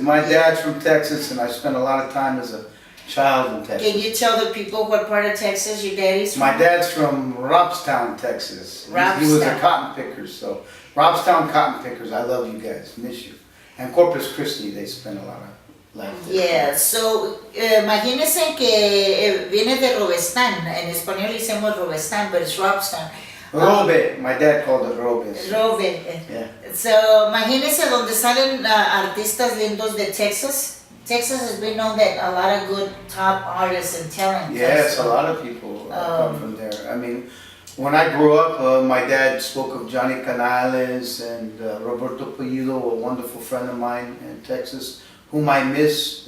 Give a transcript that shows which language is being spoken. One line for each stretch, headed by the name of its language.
English: My dad's from Texas, and I spent a lot of time as a child in Texas. Can you tell the people what part of Texas your daddy's from? My dad's from Robstown, Texas. He was a cotton picker, so Robstown cotton pickers. I love you guys. Miss you. And Corpus Christi, they spent a lot of life there.
Spanish: Yeah, so imagínense que viene de Robestán. En español decimos Robestán,
English: but it's Robstown. Robe, my dad called it Robe. Robe. Yeah.
Spanish: So, imagínense donde salen artistas lindos de Texas.
English: Texas has been known that a lot of good top artists and talent. Yes, a lot of people come from there. I mean, when I grew up, my dad spoke of Johnny Canales and Roberto Pulido, a wonderful friend of mine in Texas, whom I miss.